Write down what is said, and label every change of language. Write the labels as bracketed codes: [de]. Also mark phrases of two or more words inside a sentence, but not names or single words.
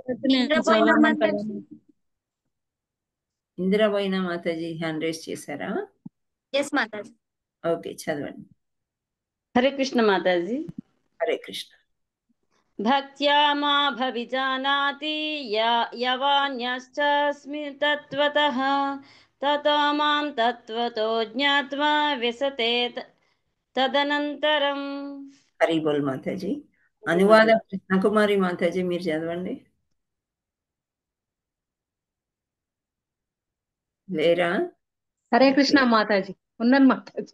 [te] ఇందిరాబోయిన మాతాజీ హ్యాండ్ రైజ్ చేశారా? ఎస్ మాతాజీ. ఓకే, చదవండి. హరే కృష్ణ మాతాజీ. హరే కృష్ణ. [sa] భక్త్యా మాభిజానాతి యవాన్యశ్చాస్మి తత్వతః తతో మాం తత్వతో జ్ఞాత్వా విశతే తదనంతరం. [te] హరి బోల్ మాతాజీ. అనువాదం కృష్ణకుమారి మాతాజీ మీరు చదవండి. లేరా? హరే కృష్ణ మాతాజీ. ఉన్నాను మాతాజీ.